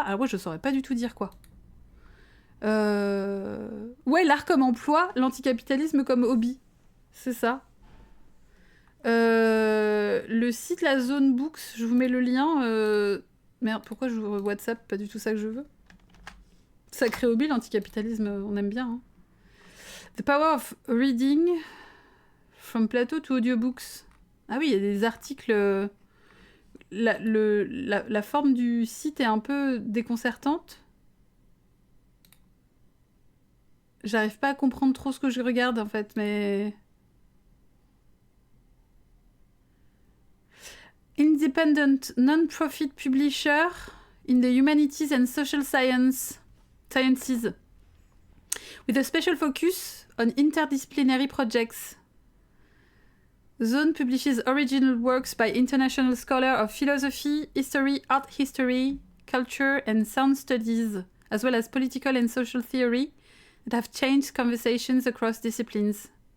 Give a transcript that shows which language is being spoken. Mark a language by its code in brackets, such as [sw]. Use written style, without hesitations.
[fr] Alors ouais, je saurais pas du tout dire quoi. Ouais, l'art comme emploi, l'anticapitalisme comme hobby. C'est ça. Le site La Zone Books, je vous mets le lien. Merde, pourquoi j'ouvre WhatsApp? Pas du tout ça que je veux. Sacré hobby, l'anticapitalisme, on aime bien. Hein. [en] The Power of Reading, From Plato to Audiobooks. [fr] Ah oui, il y a des articles... La forme du site est un peu déconcertante. J'arrive pas à comprendre trop ce que je regarde, en fait, mais... [en] independent non-profit publisher in the humanities and social sciences, with a special focus on interdisciplinary projects. Zone publishes original works by international scholars of philosophy, history, art history, culture and sound studies, as well as political and social theory, that have changed conversations across disciplines.